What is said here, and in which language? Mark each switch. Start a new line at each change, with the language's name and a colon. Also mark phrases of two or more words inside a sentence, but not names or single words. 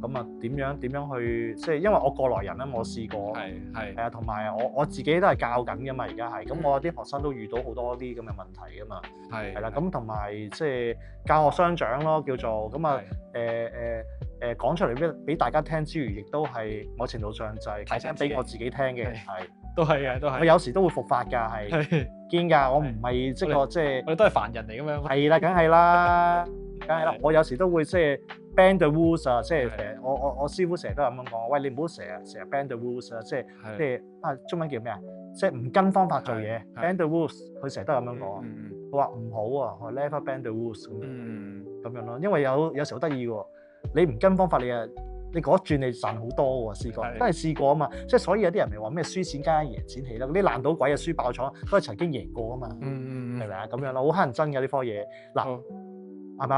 Cantonese: 咁啊點樣去即係因為我過來人啦，我試過，係啊，同埋我自己都係教緊㗎嘛，而家係，咁我啲學生都遇到好多啲咁嘅問題㗎嘛，係啦，咁同埋即係教學相長咯，叫做咁啊，講出嚟俾大家聽之餘，亦都係某程度上就係提醒俾我自己聽嘅，係，都係嘅，都係。我有時都會復發㗎，係堅㗎，我唔係即係我哋都係凡人嚟咁樣。係啦，梗係啦，我有時都會即係。
English: bend the rules
Cantonese: 啊，即係我師傅成日都係咁樣講，喂，你唔好成日
English: bend the rules
Cantonese: 啊，即係中文叫咩啊？即係唔跟方法做嘢 ，
English: bend the rules，
Cantonese: 佢成日都係咁樣講。佢話唔好啊，我
English: never bend the rules
Cantonese: 咁樣咯。因為有時好得意喎，你唔跟方法你嗰一轉你賺好多喎，試過真係試過啊嘛。即係所以有啲人咪話咩輸錢加贏錢起啦，嗰啲爛賭鬼啊輸爆廠都係曾經贏過啊嘛，係咪啊？咁樣咯，好乞人憎嘅呢科嘢嗱。係嘛？